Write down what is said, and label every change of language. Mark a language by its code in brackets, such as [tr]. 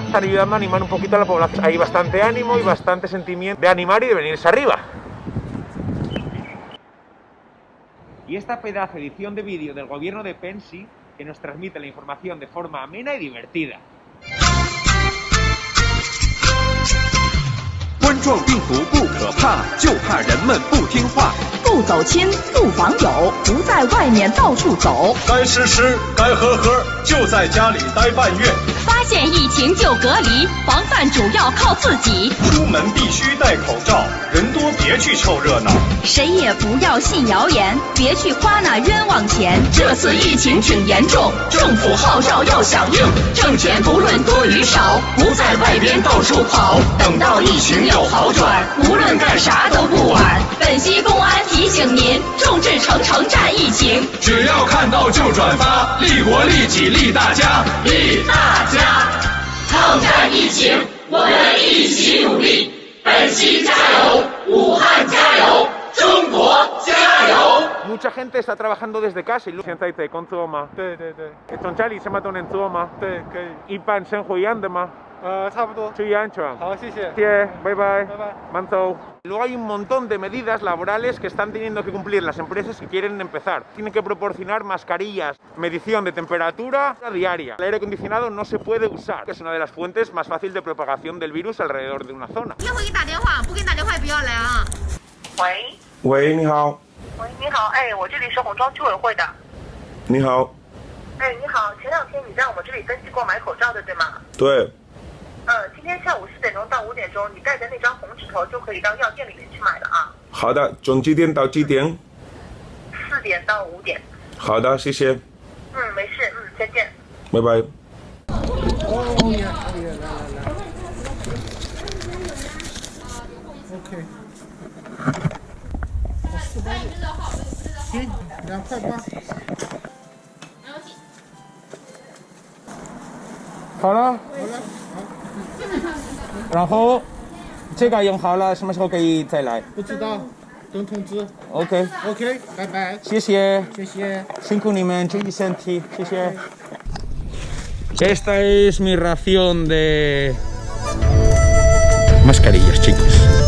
[es] Están ayudando a animar un poquito a la población. Hay bastante ánimo y bastante sentimiento de animar y de venirse arriba. Y esta pedazo de edición de vídeo del gobierno de Pensi que nos transmite la información de forma amena y divertida. [zh] 冠状病毒不可怕，就怕人们不听话。不走亲，不访友，不在外面到处走。该吃吃，该喝喝，就在家里待半月。发现疫情就隔离，防范主要靠自己。出门必须戴口罩，人多别去凑热闹。谁也不要信谣言，别去花那冤枉钱。这次疫情挺严重，政府号召要响应，挣钱不论多与少，不在外边到处跑。等到疫情有好转，无论干啥都不晚。本溪公安提醒您，众志成城战疫情。只要看到就转发，利国利己利大家，利大家。抗战疫情，我们一起努力。本溪加油，武汉加油，中国加油。 [es] Mucha gente está trabajando desde casa y [zh] 现在在工作吗？对对对。从家里什么都能做吗？对，可以。一般生活一样的吗？差不多。注意安全。好，谢谢。谢谢，拜拜。拜拜。慢走。 [es] Luego hay un montón de medidas laborales que están teniendo que cumplir las empresas que quieren empezar. Tienen que proporcionar mascarillas, medición de temperatura diaria. El aire acondicionado no se puede usar, que es una de las fuentes más fáciles de propagación del virus alrededor de una zona. [zh] 一会儿给你打电话，不给你打电话也不要来啊。喂。喂，你好。喂，你好，哎，我这里是红庄居委会的。你好。哎，你好，前2天你在我们这里登记过买口罩的，对吗？对。今天下午4点钟到5点钟，你带着那张红纸头就可以到药店里面去买了啊。好的，从几点到几点？4点到5点。好的，谢谢。没事，再见。拜拜。哦耶，来。 OK。行，2块8。好了。然后这个用好了，什么时候可以再来？不知道，等通知。 OK，拜拜。谢谢，谢谢，辛苦你们，注意身体，谢谢。 [es] Esta es mi ración de mascarillas, chicos.